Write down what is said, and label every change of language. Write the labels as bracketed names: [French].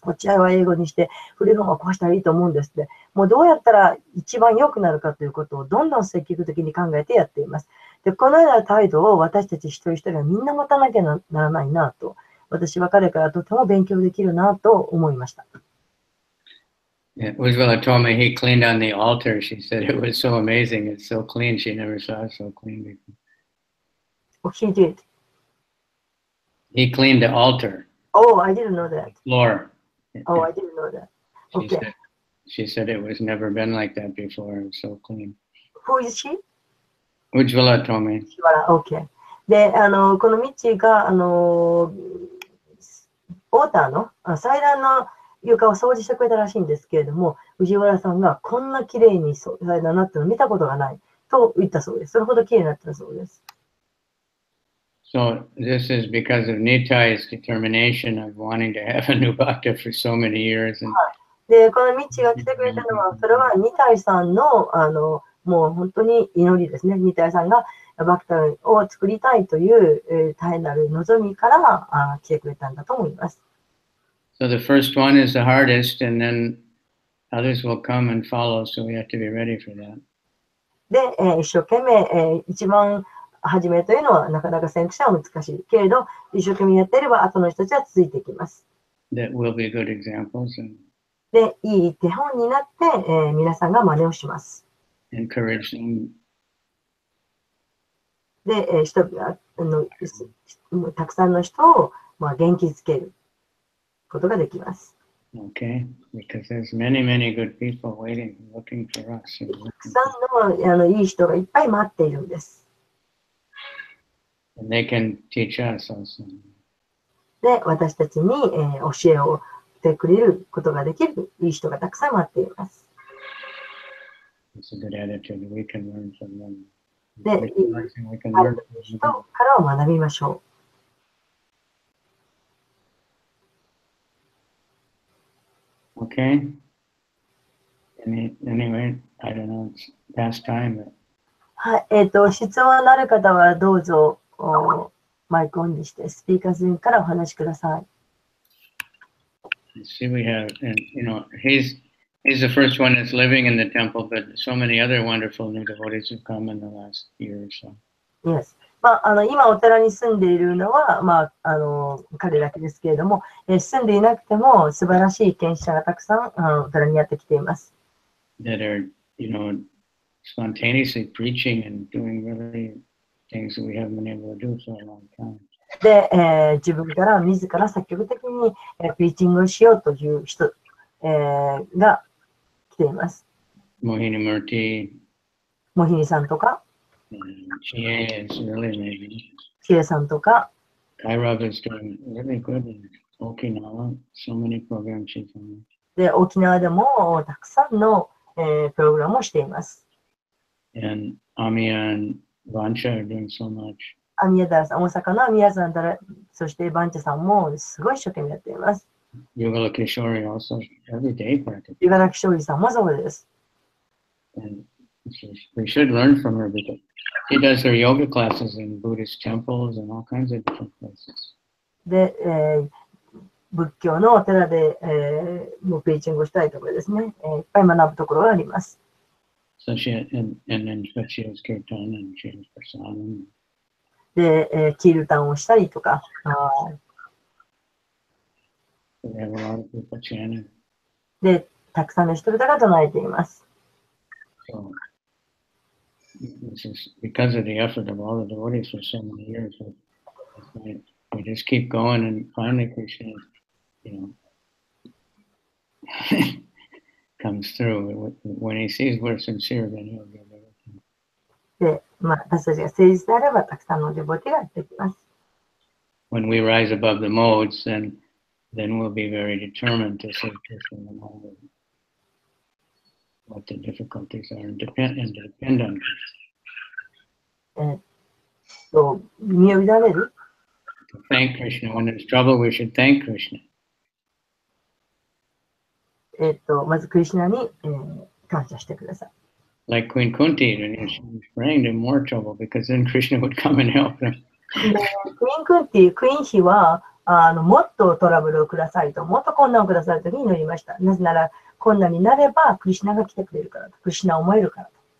[Japanese] こっちは英語にして、古い方が壊したらいいと思うんですって。もうどうやったら一番良くなるかということをどんどん積極的に考えてやっています。で、このような態度を私たち一人一人がみんな持たなきゃならないなと、私は彼からとても勉強できるなと思いました。 [English] Yeah, Ujjwala told me he cleaned on the altar. She said it was so amazing. It's so clean. She never saw it so clean before. Oh, he did. He cleaned the altar. Oh, I didn't know that. Floor. Oh, I didn't know that. Okay. She said it was never been like that before. It was so clean. Who is she? Ujjwala told me. Okay. [Japanese] で、このミッチーが、オーターの祭壇の床を掃除してくれたらしいんですけれども、藤原さんがこんな綺麗に祭壇になってるの見たことがないと言ったそうです。それほど綺麗になってるそうです。 [English] So this is because of Nitai's determination of wanting to have a new bhakta for so many years. And [Japanese] で、このミッチーが来てくれたのは、それはニタイさんの、もう本当に祈りですね。ニタイさんがバクターを作りたいという、大変なる望みから来てくれたんだと思います。 [English] So the first one is the hardest, and then others will come and follow, so we have to be ready for that. [Japanese] で、一生懸命、一番初めというのはなかなか先駆者は難しいけれど、一生懸命やっていれば後の人たちは続いていきます。 [English] That will be good examples and [Japanese] で、いい手本になって、皆さんが真似をします。 [English] encourage them. [Japanese] で、人々たくさんの人を、元気づけることができます。 [English] Okay, because there's many, many good people waiting, looking for us. [Japanese] たくさんのいい人がいっぱい待っているんです。 [English] And they can teach us also. [Japanese] で、私たちに、教えをしてくれることができるいい人がたくさん待っています。 [English] It's a good attitude. We can learn from them. [Japanese] で、いい人からを学びましょ [English] う。Okay. Anyway, I don't know. It's past time. [Japanese] はい、質問のある方はどうぞマイクオンにしてスピーカーズインからお話しください。 [English] See, we have, and he's the first one that's living in the temple, but so many other wonderful new devotees have come in the last year or so. Yes. [Japanese] 今お寺に住んでいるのは、彼だけですけれども、住んでいなくても素晴らしい献身者がたくさんお寺にやってきています。 [English] That are, spontaneously preaching and doing really things that we haven't been able to do for a long time. [Japanese] で、自分から自ら積極的に、プリーチングをしようという人、が来ています。 [English] Mohini Murti. [Japanese] モヒニさんとか、 [English] Chie is really amazing. [Japanese] キエさんとか、 [English] Kairav is doing really good in Okinawa. So many programs she's on. [Japanese] で、沖縄でもたくさんの、プログラムをしています。 [English] And Amiya and Vancha are doing so much. [Japanese] アミヤダさん、大阪のアミヤさんたら、そしてバンチャさんもすごい一生懸命やっています。 [English] Yugala Kishori also every day practicing. [Japanese] ユガラキショウリさんもそうです。 [English] And we should learn from her because she does her yoga classes in Buddhist temples and all kinds of different places. [Japanese] で、仏教のお寺で、もうプリーチングをしたいところですね。いっぱい学ぶところがあります。 [English] So and then she has kirtan and she has prasadam. [Japanese] で、キールタンをしたりとか、 [English] We have a lot of people chanting. [Japanese] で、たくさんの人々が唱えています。 [English] So this is because of the effort of all the devotees for so many years. We just keep going, and finally Krishna, comes through. When he sees we're sincere, then he'll give everything. [Japanese] で、私たちが誠実であれば、たくさんのデボティがやってきます。 [English] When we rise above the modes, then we'll be very determined to see Krishna no matter what the difficulties are and depend on Krishna. [Japanese] 身を委ねる。 [English] To thank Krishna. When there's trouble, we should thank Krishna. [Japanese] まずクリシュナに、感謝してください。 [English] Like Queen Kunti, when she was praying in more trouble because then Krishna would come and help them. [Japanese] クイーンクンティ、クイーン妃はもっとトラブルをくださいと、もっと困難をくださいというふうに祈りました。なぜなら、困難になれば、クリシュナが来てくれるからと、クリシュナを思えるからと。